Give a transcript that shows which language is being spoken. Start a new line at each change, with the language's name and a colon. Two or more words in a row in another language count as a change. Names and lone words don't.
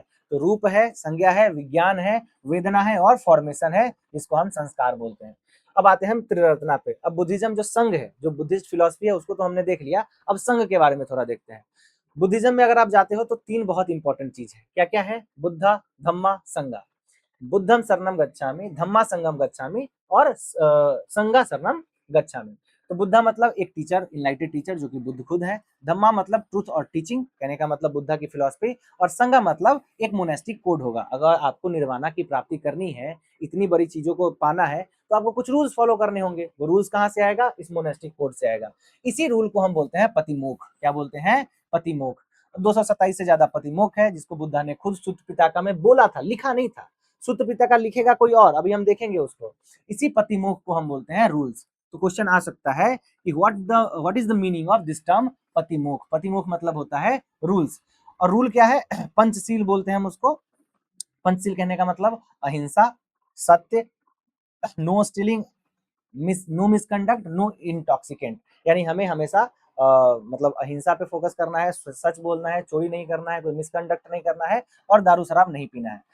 Hindi: तो रूप है, संज्ञा है, विज्ञान है, वेदना है और फॉर्मेशन है, जिसको हम संस्कार बोलते हैं। अब आते हैं हम त्रिरत्ना पे। अब बुद्धिज्म जो संघ है, जो
English: Buddhist philosophy
Hindi: है, उसको तो हमने देख लिया। अब संघ के बारे में थोड़ा देखते हैं। बुद्धिज्म में अगर आप जाते हो तो 3 बहुत इंपॉर्टेंट चीज है। क्या क्या है? बुद्धा, धम्मा, संघा।
Pali: बुद्धम शरणम गच्छामि, धम्मा संगम गच्छामि और संघा शरणम गच्छामि।
Hindi: तो बुद्धा मतलब एक टीचर,
English: enlightened teacher,
Hindi: जो कि बुद्ध खुद है। धम्मा मतलब ट्रूथ और टीचिंग, कहने का मतलब बुद्धा की फिलॉसफी। और संघा मतलब एक
English: monastic code
Hindi: होगा। अगर आपको निर्वाणा की प्राप्ति करनी है, इतनी बड़ी चीजों को पाना है, तो आपको कुछ
English: rules follow
Hindi: करने होंगे। वो रूल्स कहाँ से आएगा? इस
English: monastic code
Hindi: से आएगा। इसी रूल को हम बोलते हैं पतिमोक्ष। क्या बोलते हैं? पतिमोक्ष। 227 से ज्यादा पतिमोक्ष है, जिसको बुद्धा ने खुद सुत्त पिताका में बोला था, लिखा नहीं था। सुत्त पिताका लिखेगा कोई और, अभी हम देखेंगे उसको। इसी पतिमोक्ष को हम बोलते हैं रूल्स। तो क्वेश्चन आ सकता है कि
English: what is the meaning of this term
Hindi: पतिमोक्ष? पतिमोक्ष मतलब होता है रूल्स। और रूल क्या है? पंचशील बोलते हैं हम उसको। पंचशील कहने का मतलब अहिंसा, सत्य,
English: no stealing, no misconduct, no intoxicant.
Hindi: यानी हमें हमेशा मतलब अहिंसा पे फोकस करना है, सच बोलना है, चोरी नहीं करना है, कोई मिसकंडक्ट नहीं करना है, और दारू शराब नहीं पीना है।